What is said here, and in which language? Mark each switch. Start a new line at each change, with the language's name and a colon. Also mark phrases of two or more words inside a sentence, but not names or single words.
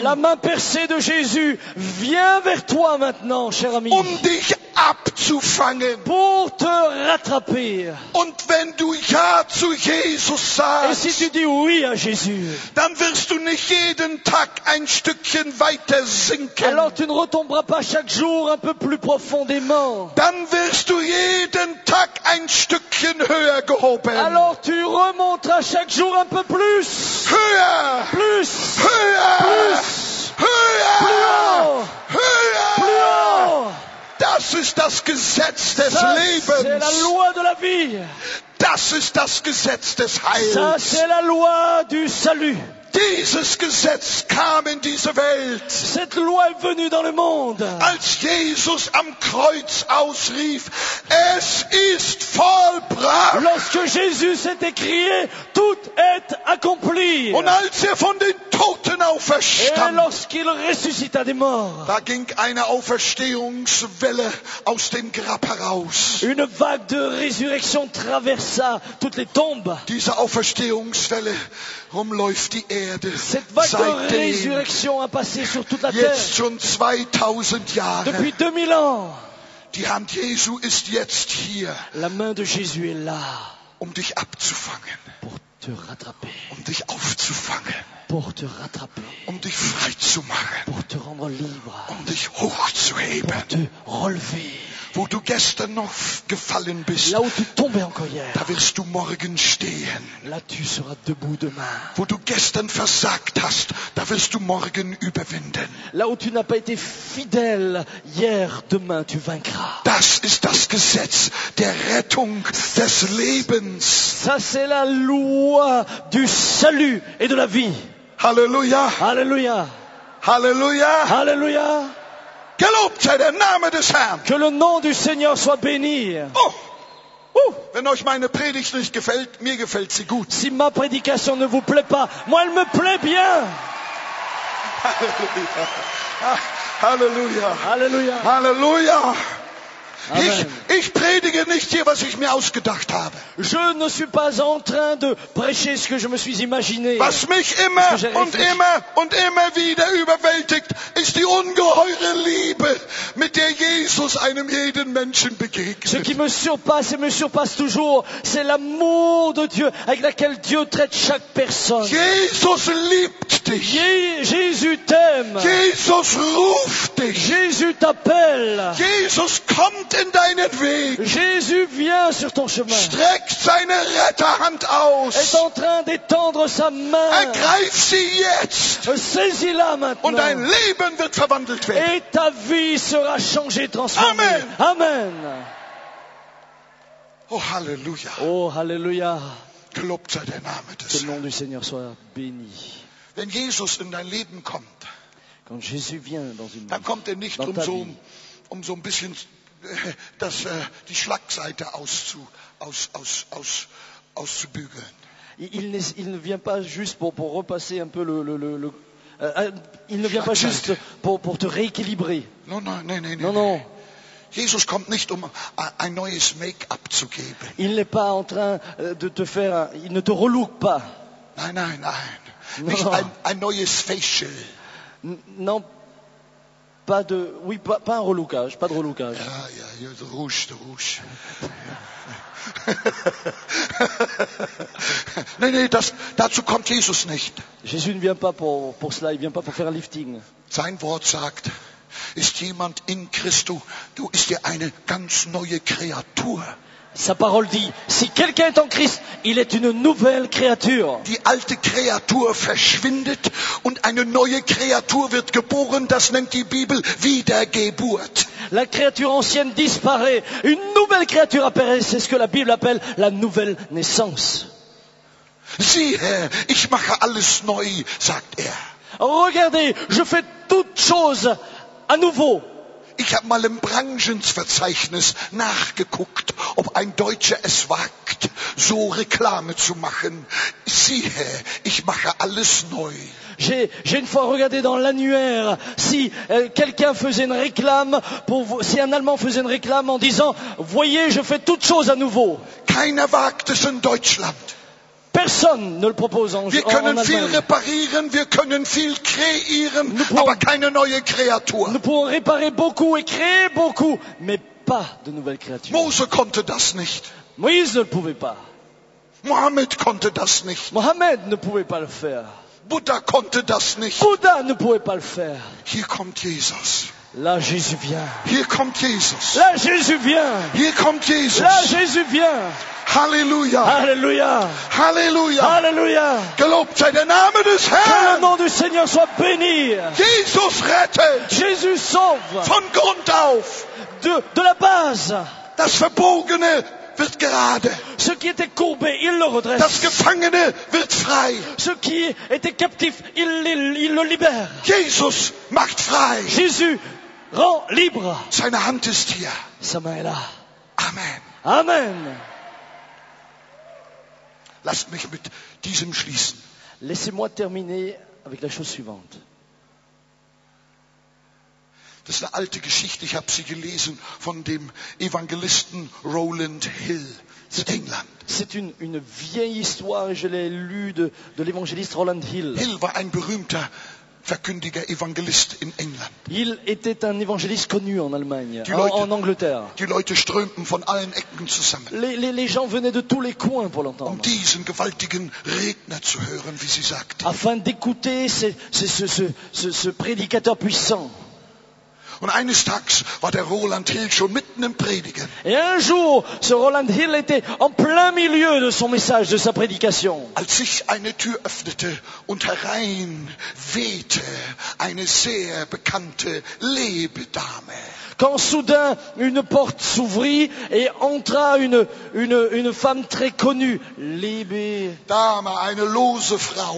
French: La main percée de Jésus vient vers toi maintenant, cher ami,
German: dich abzufangen.
French: pour te rattraper.
German: Und wenn du Ja zu Jesus
French: Et si
German: sagst,
French: tu dis oui à Jésus,
German: dann wirst du nicht jeden Tag ein Stückchen weiter sinken.
French: alors tu ne retomberas pas chaque jour un peu plus profondément.
German: Dann wirst du jeden Tag ein Stückchen höher gehoben.
French: Alors tu remonteras chaque jour un peu plus.
German: Höher,
French: Plus.
German: höher,
French: Plus.
German: höher,
French: Plus haut. Plus
German: höher.
French: haut.
German: Das ist das Gesetz des
French: Ça, c'est la
German: Lebens.
French: loi de la vie.
German: Das ist das Gesetz des
French: Ça,
German: Heils.
French: c'est la loi du salut.
German: Dieses Gesetz kam in diese Welt,
French: Cette loi est venue dans le monde.
German: als Jesus am Kreuz ausrief, es ist vollbracht.
French: Lorsque Jésus s'est écrié, tout est accompli.
German: Und als von den Toten
French: Et
German: auferstand,
French: lorsqu'il ressuscita des morts,
German: da ging eine Auferstehungswelle aus dem Grab heraus.
French: une vague de résurrection traversa toutes les tombes.
German: Diese Auferstehungswelle rumläuft die Erde
French: Cette vague de
German: seitdem
French: résurrection a passé sur toute la terre
German: jetzt schon 2000 Jahre.
French: depuis 2000 ans.
German: Die Hand Jesu ist jetzt hier,
French: La main de Jésus est là
German: dich abzufangen,
French: pour te rattraper,
German: dich aufzufangen,
French: pour te rattraper,
German: dich frei zu machen,
French: pour te rendre libre,
German: dich hochzuheben.
French: pour te relever.
German: Wo du gestern noch gefallen bist,
French: Là où tu tombais encore hier,
German: da wirst du morgen stehen.
French: là tu seras debout demain.
German: Wo du gestern versagt hast, da wirst du morgen überwinden.
French: Là où tu n'as pas été fidèle hier, demain tu vaincras.
German: Das ist das Gesetz der Rettung des Lebens.
French: Ça c'est la loi du salut et de la vie.
German: Halleluja,
French: Alléluia.
German: Halleluja.
French: Alléluia.
German: Gelobt sei der Name des Herrn.
French: Que le nom du Seigneur soit béni.
German: Oh, wenn euch meine Predigt nicht gefällt, mir gefällt sie gut.
French: Si ma prédication ne vous plaît pas, moi elle me plaît bien.
German: Halleluja.
French: Alléluia.
German: Halleluja.
French: Amen.
German: Ich predige nicht hier, was ich mir ausgedacht habe.
French: Je ne suis pas en train de prêcher ce que je me suis imaginé.
German: Was mich immer Das ist und richtig. immer wieder überwältigt, ist die ungeheure Liebe, mit der Jesus einem jeden Menschen
French: Ce
German: begegnet.
French: qui me surpasse et me surpasse toujours, c'est l'amour de Dieu avec laquelle Dieu traite chaque personne.
German: Jesus liebt dich.
French: Jésus Jésus t'aime.
German: Jesus ruft dich.
French: Jésus t'appelle.
German: Jesus kommt in deinen Weg.
French: Jésus vient sur ton chemin.
German: Streckt seine Retterhand
French: Est
German: aus.
French: en train d'étendre sa main.
German: Ergreif sie jetzt.
French: Saisis-la
German: Und dein
French: maintenant.
German: Leben wird verwandelt werden.
French: Et ta vie sera changée, transformée.
German: Amen.
French: Amen. Oh, Halleluja. Oh, Halleluja.
German: Gelobt sei der Name
French: Que
German: des
French: le nom
German: Herrn.
French: du Seigneur soit béni.
German: Wenn Jesus in dein Leben kommt,
French: Quand Jésus vient dans une
German: dann
French: vie,
German: kommt er nicht,
French: dans ta vie,
German: um so ein bisschen die Schlagseite auszubügeln.
French: il ne vient pas juste pour repasser un peu il ne vient pas juste pour te rééquilibrer. Non. Non.
German: Jesus kommt nicht, um ein neues Make-up zu geben.
French: Il n'est pas en train de te faire, il ne te relook pas.
German: Nein.
French: Non.
German: Nicht ein neues Facial.
French: Non, pas un relookage, pas de relookage.
German: Ja, der Rouge. Nein, dazu kommt Jesus nicht.
French: Jésus ne vient pas pour cela, il vient pas pour faire un lifting.
German: Sein Wort sagt, ist jemand in Christus, du ist dir eine ganz neue Kreatur.
French: Sa parole dit, si quelqu'un est en Christ, il est une nouvelle créature.
German: Die alte Kreatur verschwindet und eine neue Kreatur wird geboren. Das nennt die Bibel Wiedergeburt.
French: La créature ancienne disparaît, une nouvelle créature apparaît, c'est ce que la Bible appelle la nouvelle naissance.
German: Siehe, ich mache alles neu, sagt er.
French: Regardez, je fais toutes choses à nouveau.
German: Ich habe mal im Branchenverzeichnis nachgeguckt, ob ein Deutscher es wagt, so Reklame zu machen. Siehe, ich mache alles neu.
French: J'ai une fois regardé dans l'annuaire si quelqu'un faisait une réclame, si un Allemand faisait une réclame en disant « Voyez, je fais toutes choses à nouveau ».
German: Keiner wagt es in Deutschland.
French: Personne ne le propose en
German: Wir können viel
French: Allemagne.
German: reparieren, wir können viel kreieren, aber keine neue Kreatur.
French: Nous pouvons réparer beaucoup et créer beaucoup, mais pas de nouvelles créatures.
German: Mose konnte das nicht.
French: Moïse ne le pouvait pas.
German: Mohammed konnte das nicht.
French: Mohammed ne pouvait pas le faire.
German: Buddha konnte das nicht.
French: Bouddha ne pouvait pas le faire.
German: Hier kommt Jesus.
French: Là, Jésus vient.
German: Hier kommt Jesus.
French: Là, Jésus vient.
German: Hier kommt Jesus.
French: Là, Jésus vient.
German: Halleluja.
French: Alléluia.
German: Halleluja.
French: Alléluia.
German: Gelobt sei der Name des
French: Que le
German: Herrn.
French: nom du Seigneur soit béni.
German: Jesus rettet
French: Jésus sauve.
German: von Grund auf.
French: De la base.
German: Das Verbogene wird gerade.
French: Ce qui était courbé, il le redresse.
German: Das Gefangene wird frei.
French: Ce qui était captif, il le libère.
German: Jesus macht frei.
French: Jésus rend libre.
German: Seine Hand ist hier.
French: Sa main est là.
German: Amen.
French: Amen.
German: Lasst mich mit diesem schließen.
French: Laissez-moi terminer avec la chose suivante.
German: Das ist eine alte Geschichte, ich habe sie gelesen von dem Evangelisten Rowland Hill in England.
French: C'est une vieille histoire et je l'ai lue de l'évangéliste Roland Hill.
German: Hill war ein berühmter Verkündiger, Evangelist in England.
French: Il était un évangéliste connu en Allemagne,
German: Die Leute-
French: en Angleterre.
German: Die Leute strömten von allen Ecken zusammen,
French: Les gens venaient de tous les coins pour l'entendre,
German: diesen gewaltigen Redner zu hören, wie sie sagte.
French: afin d'écouter ce prédicateur puissant.
German: Und eines Tages war der Roland Hill schon mitten im Predigen.
French: Et un jour, ce Roland Hill était en plein milieu de son message, de sa prédication.
German: Als sich eine Tür öffnete und herein wehte eine sehr bekannte Lebedame.
French: Quand soudain une porte s'ouvrit et entra une femme très connue,
German: Dame, eine lose Frau.